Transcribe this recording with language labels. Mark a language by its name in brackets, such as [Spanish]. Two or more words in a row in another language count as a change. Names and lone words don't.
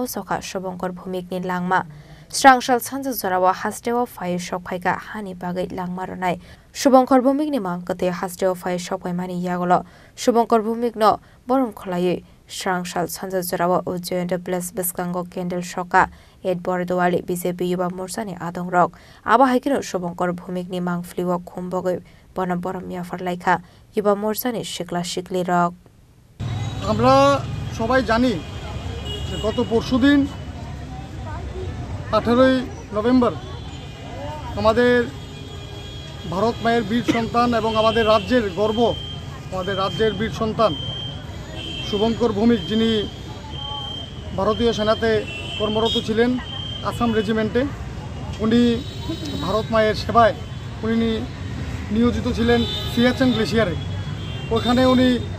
[Kok Borok] soka Subongkor bhumik ni langma Srangshal sanja jorawa hastewa phai shokphaika hani bagai langma ronai Subongkor bhumik ni mangkate hastewa phai shokpai mani yagolo Subongkor bhumik no borom kholai Srangshal sanja jorawa Ujjayanta Place biskango Kendal Shoka 8 Bordowali BJP Yuba Morsani adongrok aba haikino Subongkor bhumik ni mangfliwa khumbogoi borom ya farlaika Yuba Morsani shikla shikli rok [Bangla] আমরা সবাই জানি যে গত পরশুদিন 18ই নভেম্বর আমাদের ভারত মায়ের বীর সন্তান এবং আমাদের রাজ্যের গর্ব আমাদের রাজ্যের বীর সন্তান শুভঙ্কর ভৌমিক যিনি ভারতীয় সেনাতে কর্মরত ছিলেন আসাম রেজিমেন্টে উনি ভারত মায়ের সেবায় উনি নিয়োজিত ছিলেন সিয়াচেন গ্লেশিয়ারে ওখানে উনি